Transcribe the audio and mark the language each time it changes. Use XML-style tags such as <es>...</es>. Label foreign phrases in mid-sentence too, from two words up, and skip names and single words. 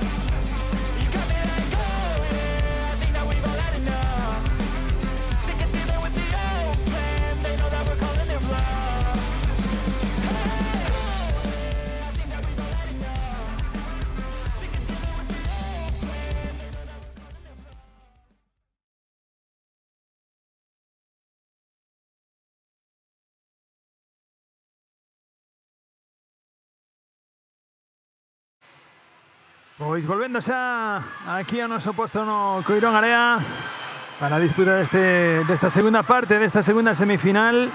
<en>You got me like, oh yeah, I think that we've all had enough. Sick of dealing with the old plan. They know that we're calling it wrong. I think that we've all had enough. Sick of dealing with the old plan. They know that we're calling it wrong.</en> <gl>Pois volvéndose aquí a noso posto no Coirón Area para disputar desta segunda parte, desta segunda semifinal.</gl>